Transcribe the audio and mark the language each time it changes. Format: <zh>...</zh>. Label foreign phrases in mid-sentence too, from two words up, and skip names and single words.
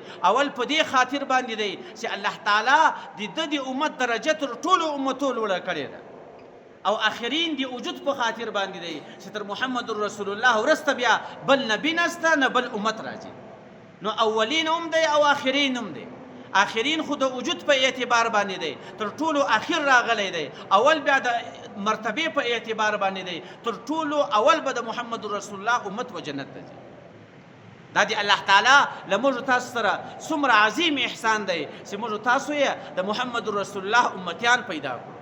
<ps>اول په دې خاطر باندې دی چې الله تعالی د ده د امت درجه تر ټولو امتو لوړه کړې ده. او آخرین دی وجود په خاطر باندې دی چې تر محمد رسول الله وروسته بیا بل نبی نسته نه بل امت راځي. نو اولین هم دی او آخرین هم دی. آخرین خو د وجود په اعتبار باندې دی تر ټولو آخر راغلی دی، اول بیا د مرتبه په اعتبار باندې دی تر ټولو اول به د محمد رسول الله امت و جنت ته ځي. دا دی الله تعالی له موږ تاسو سره څومره عظیم احسان دی چې موږ تاسو یې د محمد رسول الله امتیان پیدا کړو.</ps>